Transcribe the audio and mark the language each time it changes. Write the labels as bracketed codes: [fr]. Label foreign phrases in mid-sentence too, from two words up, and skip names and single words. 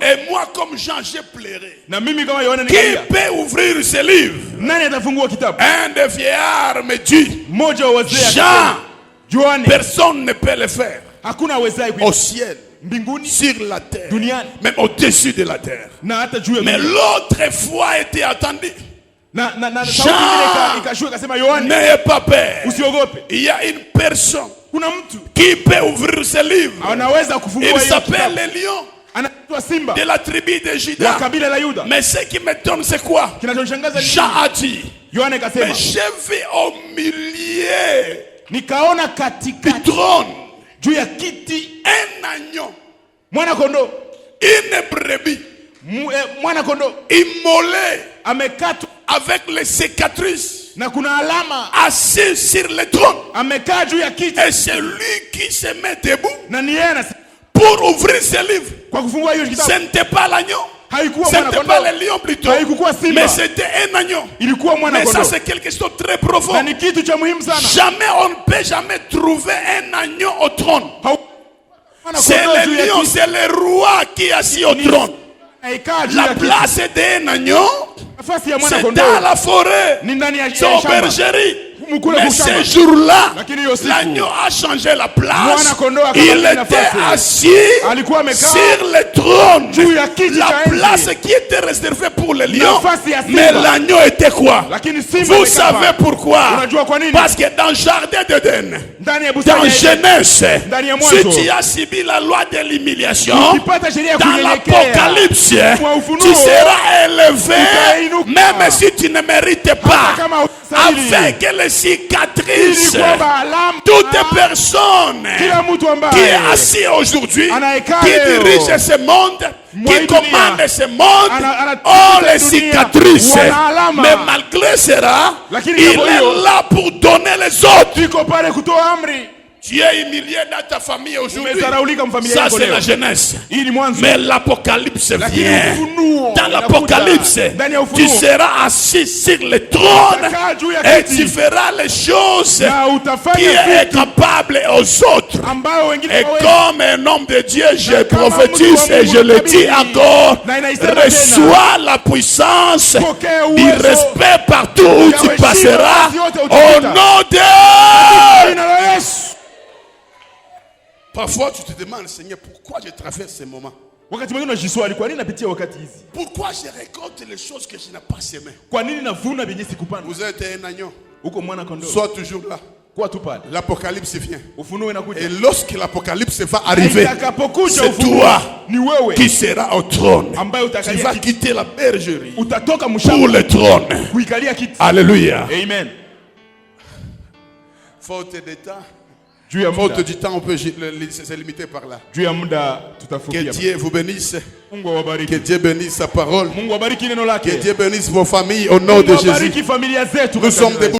[fr] Et moi, comme Jean, j'ai pleuré. [sw] Na mimi kama Yohana [fr] Qui [sw] nikalia. [fr] peut ouvrir ce livre? [sw] Nani atafungua kitabu? [fr] Un des vieillards me dit, [sw] Mmoja wa wazee [fr] Jean, [sw] akasema, Yohana, [fr] personne ne peut le faire. [sw] hakuna awezaye [fr] Au ciel, [sw] mbinguni, [fr] sur la terre, [sw] duniani [fr] même au-dessus de la terre. [sw] na hata juu ya [fr] Mais [sw] dunia. [fr] l'autre foi était attendue. [sw] Na [fr] Jean, [sw] sauti nyingine ikashuka ikasema, Yohana, [fr] n'ayez pas peur. [sw] usiogope. [fr] Il y a une personne [sw] Kuna mtu [fr] qui peut ouvrir ce livre. [sw] anaweza kufungua [fr] Il [sw] hiyo [fr] s'appelle [sw] kitabu. [fr] le lion [sw] Anaitwa Simba [fr] de la tribu de [sw] wa [fr] Juda. [sw] kabila la Yuda. [fr] Mais ce qui m'étonne, c'est quoi? [sw] Kinachonishangaza ni [fr] Jean a dit, [sw] Yohana [fr] mais [sw] ikasema, [fr] j'ai vu au milieu [sw] nikaona [fr] du [sw] katikati [fr] trône [sw] juu ya kiti [fr] un agneau, [sw] mwana kondoo, [fr] une brebis [sw] mwana kondoo [fr] immolée [sw] amekatwa [fr] avec les cicatrices, [sw] na kuna alama, [fr] assis sur le trône. [sw] amekaa juu ya kiti [fr] Et c'est lui qui se met debout [sw] na ni yeye anasema [fr] pour ouvrir ce livre. [sw] kwa kufungua hiyo [fr] Ce [sw] kitabu. [fr] n'était pas l'agneau, [sw] Haikuwa [fr] ce [sw] mwana [fr] n'était pas [sw] kondoo, [fr] le lion plutôt, [sw] haikuwa simba, [fr] mais c'était un agneau. [sw] ilikuwa mwana [fr] Mais ça, [sw] kondoo, [fr] c'est quelque chose de très profond. [sw] na ni kitu cha muhimu sana. [fr] Jamais, on ne peut jamais trouver un agneau au trône. [sw] Mwana [fr] C'est [sw] kondoo [fr] le [sw] juu ya [fr] lion, [sw] kiti, [fr] c'est le roi qui est assis au trône. [sw] haikaa juu [fr] La [sw] ya kiti. [fr] place d'un agneau, [sw] Nafasi ya mwana [fr] c'est [sw] kondoo [fr] dans la forêt, [sw] ni ndani ya [fr] c'est au [sw] shamba. [fr] bergerie. [sw] Mkule [fr] Mais [sw] kushamba. [fr] ce jour-là, [sw] Lakini hiyo siku, [fr] l'agneau a changé la place. [sw] mwana kondoo akabaki [fr] Il était [sw] nafasi. [fr] assis [sw] Alikuwa amekaa [fr] sur le trône. [sw] juu ya kiti [fr] La [sw] cha enzi. [fr] place qui était réservée pour les lions. [sw] Nafasi ya simba. [fr] Mais l'agneau était quoi? [sw] Lakini simba [fr] Vous [sw] amekaa [fr] savez [sw] pale. [fr] pourquoi? [sw] Unajua kwa nini? [fr] Parce que dans le jardin d'Éden, [sw] Ndani ya bustani [fr] dans [sw] ya Edeni, [fr] Genèse, [sw] ndani ya [fr] si [sw] Mwanzo, [fr] tu as subi la loi de l'humiliation, [sw] ukipata sheria ya [fr] dans [sw] kunyenyekea, [fr] l'Apocalypse, [sw] Mwa Ufunuo, [fr] tu seras élevé, [sw] utainuka. [fr] même si tu ne mérites [sw] hata [fr] pas, [sw] kama hustahili. [fr] avec les cicatrices. [sw] Ili kwamba alama, [fr] Toute personne [sw] kila mtu [fr] qui est [sw] ambaye [fr] assis aujourd'hui, [sw] anayekaa [fr] qui [sw] leo, [fr] dirige ce monde, [sw] mwa [fr] qui [sw] hii [fr] commande [sw] dunia, [fr] ce monde, [sw] ana- [fr] ont les [sw] dunia, [fr] cicatrices. [sw] wana alama. [fr] Mais malgré cela, [sw] Lakini [fr] il [sw] jambo [fr] est [sw] hiyo, [fr] là pour donner les autres. [sw] iko pale kutoa amri. [fr] Tu es humilié dans ta famille aujourd'hui. [sw] Umezaraulika mfamilia [fr] Ça, [sw] yako [fr] c'est [sw] leo. [fr] la jeunesse. [sw] Hii ni mwanzo. [fr] Mais l'Apocalypse [sw] Lakini [fr] vient. [sw] Ufunuo [fr] Dans [sw] inakuja. [fr] l'Apocalypse, [sw] Ndani ya [fr] tu [sw] Ufunuo, [fr] seras assis sur le trône [sw] utakaa juu ya [fr] et [sw] kiti, [fr] tu feras les choses [sw] na [fr] qui [sw] utafanya [fr] est [sw] vitu [fr] capable aux autres. [sw] ambayo wengine [fr] Et [sw] hawawezi. [fr] comme un homme de Dieu, je [sw] Na kama [fr] prophétise [sw] mtu wa [fr] et [sw] Mungu [fr] je le dis [sw] nabii, [fr] encore, [sw] na inaisema [fr] reçois la puissance [sw] Pokea [fr] du [sw] uwezo [fr] respect partout où tu [sw] heshima [fr] passeras [sw] kazi yote [fr] au [sw] utapita. [fr] nom de... [sw] Jina la Yesu. [fr] Parfois tu te demandes, Seigneur, pourquoi je traverse ces moments? [sw] Wakati mwingine unajiswali, kwa nini napitia wakati hizi? [fr] Pourquoi je récolte les choses que je n'ai pas semées? [sw] Kwa nini navuna vyenye sikupanda? [fr] Vous êtes un agneau, [sw] Uko mwana kondoo. [fr] sois toujours là. [sw] Kwa tu pale. [fr] L'Apocalypse vient. [sw] Ufunuo inakuja. [fr] Et lorsque l'Apocalypse va arriver, [sw] Itakapokuja [fr] c'est [sw] ufunuo, [fr] toi [sw] ni wewe [fr] qui seras au trône. [sw] ambaye [fr] Tu [sw] utakalia [fr] vas [sw] kiti. [fr] quitter la bergerie [sw] Utatoka [fr] pour [sw] mshamba [fr] le trône. [sw] kuikalia kiti. [fr] Alléluia. [sw] Amen. [fr] Faute de temps. [sw] Juu ya [fr] Faute [sw] muda. [fr] du temps, on peut se limiter par là. [sw] Juu ya muda [fr] Que [sw] tutafupia. [fr] Dieu vous bénisse. [sw] Mungu awabariki. [fr] Que Dieu bénisse sa parole. [sw] Mungu awabariki neno [fr] Que [sw] lake. [fr] Dieu bénisse vos familles au nom de [sw] Mungu [fr] Jésus. [sw] awabariki familia zetu. [fr] Nous sommes debout.